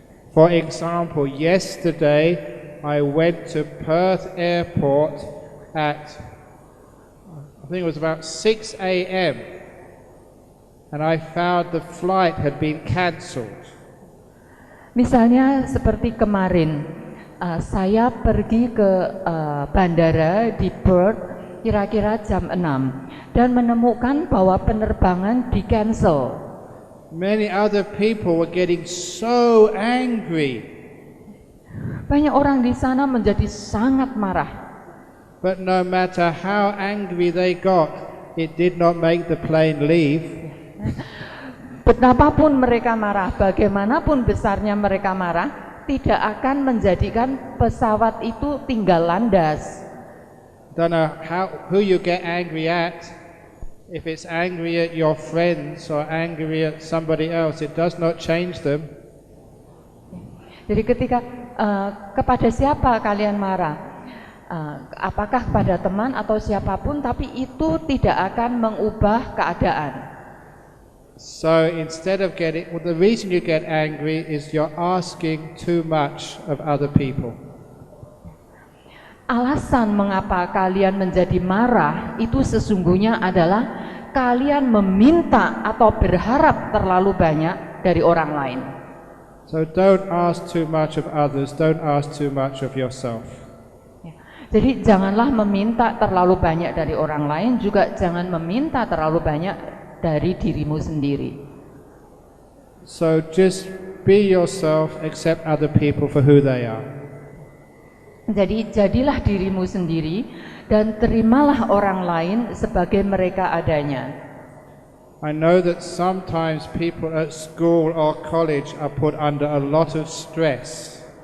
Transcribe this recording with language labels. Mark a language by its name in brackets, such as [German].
[English] For example, yesterday I went to Perth Airport at, I think it was about 6 a.m. and I found the flight had been cancelled. [Indonesian] Misalnya seperti kemarin, saya pergi ke bandara di Perth kira-kira jam 6 dan menemukan bahwa penerbangan di-cancel. [English] Many other people were getting so angry. [Indonesian] Banyak orang di sana menjadi sangat marah. [English] But no matter how angry they got, it did not make the plane leave. [Indonesian] Betapapun mereka marah, bagaimanapun besarnya mereka marah, tidak akan menjadikan pesawat itu tinggal landas. [English] Don't know who you get angry at. If it's angry at your friends or angry at somebody else, it does not change them. [Indonesian] Jadi ketika kepada siapa kalian marah, apakah kepada teman atau siapapun, tapi itu tidak akan mengubah keadaan. [English] So instead of the reason you get angry is you're asking too much of other people. [Indonesian] Alasan mengapa kalian menjadi marah itu sesungguhnya adalah kalian meminta atau berharap terlalu banyak dari orang lain. [English] So don't ask too much of others, don't ask too much of yourself. [Indonesian] Jadi janganlah meminta terlalu banyak dari orang lain, juga jangan meminta terlalu banyak dari dirimu sendiri. [English] So just be yourself, accept other people for who they are. [Indonesian] Jadi jadilah dirimu sendiri dan terimalah orang lain sebagai mereka adanya. [English] I know that sometimes people at school or college are put under a lot of stress.